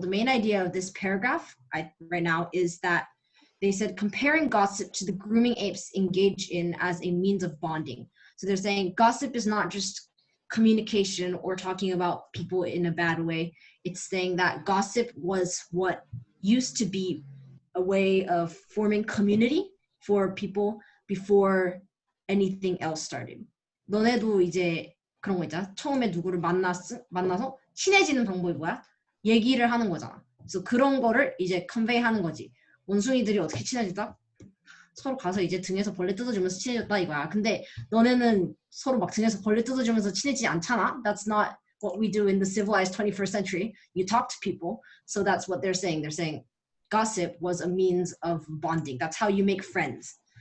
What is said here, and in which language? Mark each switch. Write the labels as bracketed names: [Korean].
[English] The main idea of this paragraph right now is that they said comparing gossip to the grooming apes engage in as a means of bonding. So they're saying gossip is not just communication or talking about people in a bad way. It's saying that gossip was what used to be a way of forming community for people before anything else started. [Korean] 너네도 이제 그런 거 있잖아. 처음에 누구를 만나서 친해지는 방법이 뭐야? 얘기를 하는 거잖아. 그래서 그런 거를 이제 convey 하는 거지. 원숭이들이 어떻게 친해졌다? 서로 가서 이제 등에서 벌레 뜯어주면서 친해졌다 이거야. 근데 너네는 서로 막 등에서 벌레 뜯어주면서 친해지지 않잖아. [English] That's not what we do in the civilized 21st century. You talk to people. So that's what they're saying. They're saying gossip was a means of bonding. That's how you make friends.